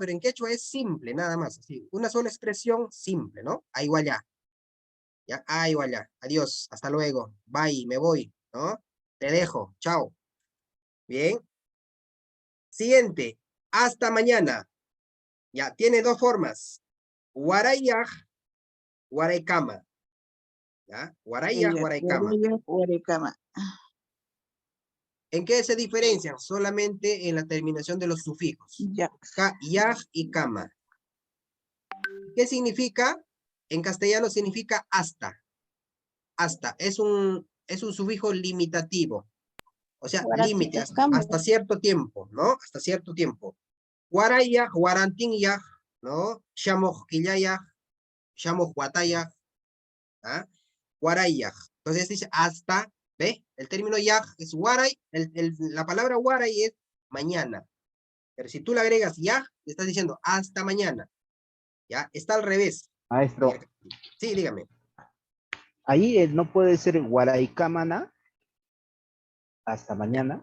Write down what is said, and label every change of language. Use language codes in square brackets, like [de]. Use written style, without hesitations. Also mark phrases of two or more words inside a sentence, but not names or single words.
[es] Pero en quechua es simple, nada más. Así, una sola expresión simple, ¿no? Ahí vaya. Ya, ahí vaya. Adiós, hasta luego. Bye, me voy, ¿no? Te dejo, chao. Bien. Siguiente, hasta mañana. Ya, tiene dos formas. [qu] Warayaj, waraykama. ¿Ya? Warayaj, waraykama. [es] ¿En qué se diferencian? Solamente en la terminación de los sufijos. Yaj y kama. ¿Qué significa? En castellano significa hasta. Hasta. Es un sufijo limitativo. O sea, límite, hasta cierto tiempo, ¿no? Hasta cierto tiempo. [qu] Warayaj, warantinyaj, ¿no? Shamojkillayaj, shamojwatayaj. [es] ¿Ah? Warayaj. Entonces dice hasta, ¿ve? El término yaj es waray, la palabra waray es mañana. Pero si tú le agregas yaj, le estás diciendo hasta mañana. ¿Ya? Está al revés. Maestro, Sí, dígame. ahí no puede ser Guaraikamana hasta mañana.